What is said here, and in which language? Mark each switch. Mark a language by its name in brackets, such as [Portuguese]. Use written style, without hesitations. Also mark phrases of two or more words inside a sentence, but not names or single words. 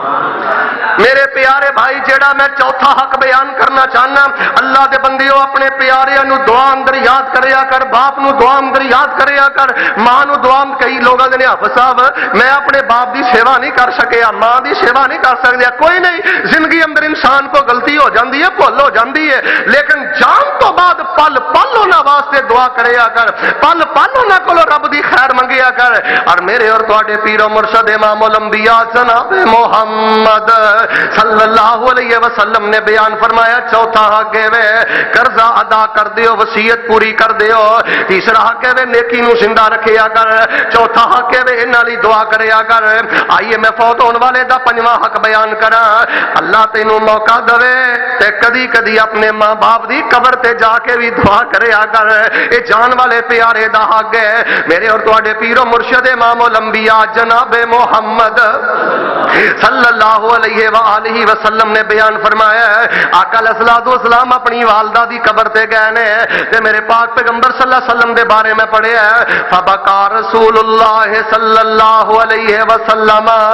[Punjabi] میرے پیارے بھائی جیڑا میں چوتھا حق بیان کرنا چاہنا، اللہ دے بندیو اپنے پیاریاں نو دعا اندر یاد کریا کر، باپ نو دعا اندر یاد کریا کر، ماں نو دعا۔ کئی لوگ نے حافظ صاحب میں اپنے باپ دی سیوا نہیں کر سکیا، ماں دی سیوا نہیں کر سکیا، کوئی نہیں، زندگی اندر انسان کو غلطی ہو جاندی ہے، بھول ہو جاندی ہے، لیکن جان تو بعد پل پل انہاں واسطے دعا کریا کر، پل پل انہاں کولوں رب دی خیر منگیا کر۔ اور میرے اور تواڈے پیر و مرشد امام الانبیاء جناب محمد [Arabic] صلی اللہ علیہ وسلم [Punjabi] نے بیان فرمایا چوتھا حق ہے قرضہ ادا کر دیو، وصیت پوری کر دیو، تیسرا حق ہے نیکی نو زندہ رکھیا کر، چوتھا حق ہے انہاں لئی دعا کریا کر۔ آئیے میں فوت ہون والے دا پنجواں حق بیان کراں، اللہ تینوں موقع دے تے کدی کدی اپنے ماں باپ دی قبر تے جا کے بھی دعا کریا کر، اے جان والے پیارے دا حق ہے۔ میرے اور تواڈے پیر و مرشد امام الانبیاء جناب محمد [Arabic] صلی اللہ علیہ وآلہ وسلم [Punjabi] نے بیان فرمایا ہے، آقا [Arabic] علیہ الصلوۃ والسلام [Punjabi] اپنی والدہ دی قبر تے گئے نے تے میرے پاک پیغمبر [Arabic] صلی اللہ علیہ وسلم [Punjabi] دے بارے میں پڑھیا ہے، [Arabic] فبکا رسول اللہ صلی اللہ علیہ وسلم